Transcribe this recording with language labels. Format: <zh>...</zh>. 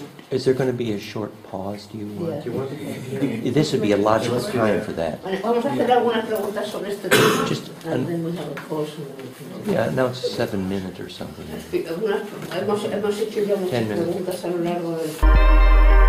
<en>Is there going to be a short pause? Do you want? Yeah. This would be a logical time for that.</en> <es>Vamos a hacer algunas preguntas sobre este tema.</es> <en>Just And then we have a pause. Yeah, now it's 7 minutes or something.</en> <es>Hemos hecho ya muchas</es> <en>10 minutes.</en> <es>preguntas a lo largo del...</es>